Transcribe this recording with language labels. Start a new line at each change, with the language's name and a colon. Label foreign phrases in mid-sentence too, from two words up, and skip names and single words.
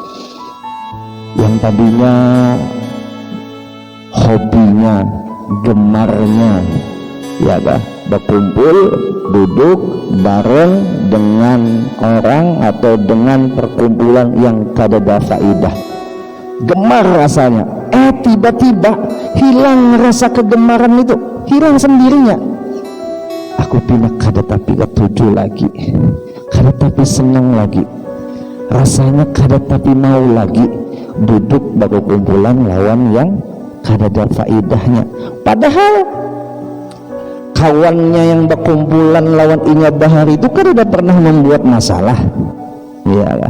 Banjar: Yang tadinya hobinya, gemarnya, ya kah, berkumpul, duduk bareng dengan orang atau dengan perkumpulan yang kada ada faidah, gemar rasanya, tiba-tiba hilang rasa kegemaran itu, hilang sendirinya. Aku pindah kada tapi ketuju lagi, kada tapi senang lagi, rasanya kada tapi mau lagi duduk berkumpulan lawan yang kada ada faidahnya. Padahal kawannya yang berkumpulan lawan Inya Bahari itu kan udah pernah membuat masalah, ya lah.